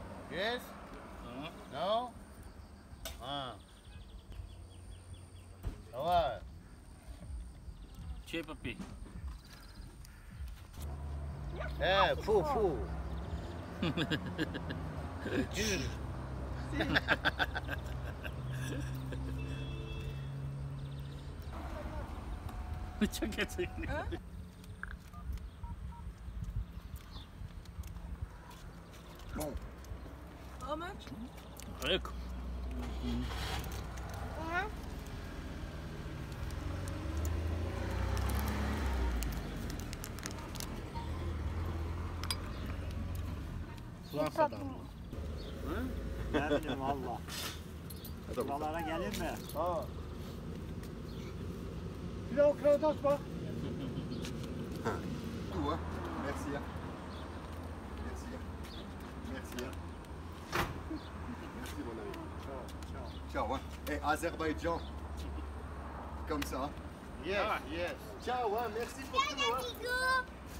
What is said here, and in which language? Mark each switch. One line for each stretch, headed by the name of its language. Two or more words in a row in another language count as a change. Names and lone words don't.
English: Yes? No? Ah.
French: Ça va? Tiens, papy. Eh, fou.
Turkish: Dur. Çok kötü.
French: Bon.
English: How much?
Turkish: Yok. Fransa'dan mı? Ne bileyim valla. Buralara gelir mi? Ha. Bir de o kravat bak.
French: Tout, hein. Merci. Hein. Merci. Merci. Hein. Merci, mon ami. Ciao. Hein. Et Azerbaïdjan. Comme ça.
English: Yes, yes.
French: Ciao, hein. Merci pour tout. Hein.